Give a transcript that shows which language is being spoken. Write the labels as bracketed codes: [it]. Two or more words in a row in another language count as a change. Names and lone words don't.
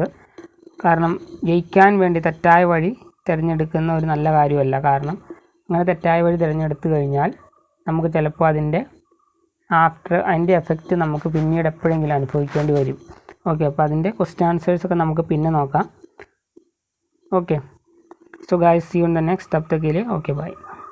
[ml] കാരണം ജയിക്കാൻ വേണ്ടി തെറ്റായ വഴി തിരഞ്ഞെടുക്കുന്ന ഒരു നല്ല കാര്യമല്ല. കാരണം അങ്ങനെ തെറ്റായ വഴി തിരഞ്ഞെടുത്തു കഴിഞ്ഞാൽ നമുക്ക് ചിലപ്പോൾ അതിൻ്റെ എഫക്റ്റ് നമുക്ക് പിന്നീട് എപ്പോഴെങ്കിലും അനുഭവിക്കേണ്ടി വരും. ഓക്കെ, അപ്പോൾ അതിൻ്റെ [en] question answers [ml] നമുക്ക് പിന്നെ നോക്കാം. [en] okay, so guys, see you in the next. [hi] तब तक के लिए [en] okay bye.